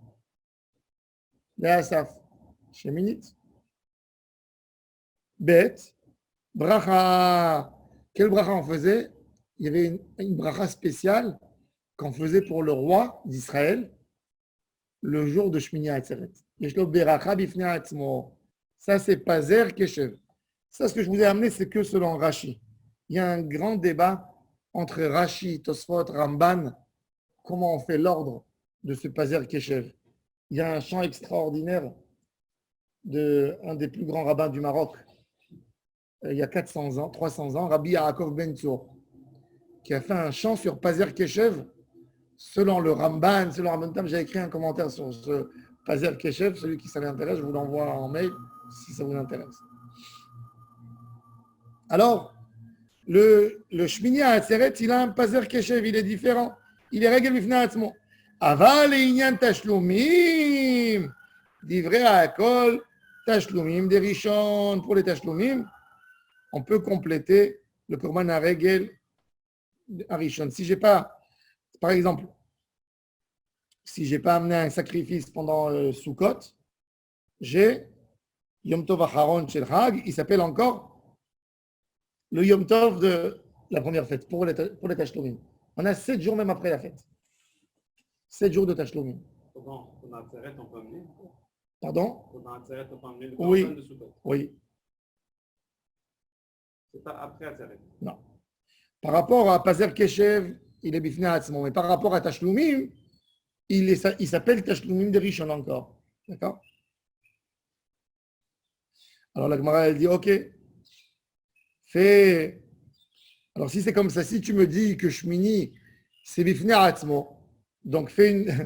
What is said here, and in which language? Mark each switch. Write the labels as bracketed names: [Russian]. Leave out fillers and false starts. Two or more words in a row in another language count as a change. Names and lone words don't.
[French] La Asaf. Sheminit. Bet. Bracha. Quel bracha on faisait? Il y avait une bracha spéciale qu'on faisait pour le roi d'Israël le jour de Shmini Atzeret. [Hebrew] יש לו ברכה בפני עצמו. [French] Ça, c'est [Hebrew] פזר קשב. [French] Ça, ce que je vous ai amené, c'est que selon Rashi. Il y a un grand débat entre Rashi, Tosfot, Ramban, comment on fait l'ordre de ce [Hebrew] פזר קשב. [French] Il y a un chant extraordinaire d'un des plus grands rabbins du Maroc, il y a 400 ans, 300 ans, Rabbi Yaakov Ben Tzur, qui a fait un chant sur [Hebrew] פזר קשב, [French] selon le Ramban, selon Ramban Tam. J'ai écrit un commentaire sur ce [Hebrew] פזר קשב, [French] celui qui ça l'intéresse, je vous l'envoie en mail si ça vous intéresse. Alors, le Shmini Atzeret, il a un [Hebrew] פזר קשב, [French] il est différent. Il est [Hebrew] רגל בפני עצמו אבל לעניין תשלומין דברי הכל תשלומין des ראשון. [French] Pour les tashlumim, on peut compléter le korban à régel à rishon. Si j'ai pas, par exemple, si j'ai pas amené un sacrifice pendant Sukkot, j'ai [Hebrew] יום טוב אחרון של חג, [French] il s'appelle encore le [Hebrew] יום טוב [French] de la première fête, pour les Tashlumim. On a 7 jours même après la fête. 7 jours de Tashlumim. Pendant Atzeret, on peut amener? Pardon? Pendant Atzeret, on peut amener le Oui. korban de Sukkot. Oui. C'est pas après Atzeret. Non. Par rapport à [Hebrew] פזר קשב, [French] il est [Hebrew] בפני עצמו. [French] Mais par rapport à Tashlumim, il s'appelle Tashlumim de Rishon encore. D'accord? Alors la Gemara, elle dit, ok, fais Alors, si c'est comme ça, si tu me dis que Shmini, c'est [Hebrew] בפני עצמו, [French] donc fais une.